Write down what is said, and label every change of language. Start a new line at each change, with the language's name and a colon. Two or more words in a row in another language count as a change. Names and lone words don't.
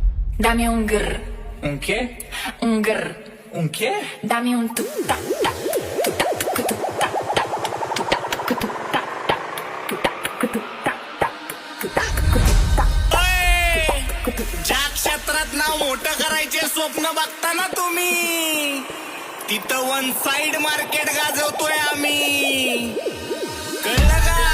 Spanish: Dame un grr, Un qué? un grr. Un qué? Dame un tu ta ta tu ta tu tu ta ta tu ta tu tu ta ta tu ta tu ta ta tu ta tu ta
Marathi: ज्या क्षेत्रात नाव मोठं करायचे स्वप्न बघताना तुम्ही तिथं
English: one side market
Marathi: गाजवतोय आम्ही कळलं का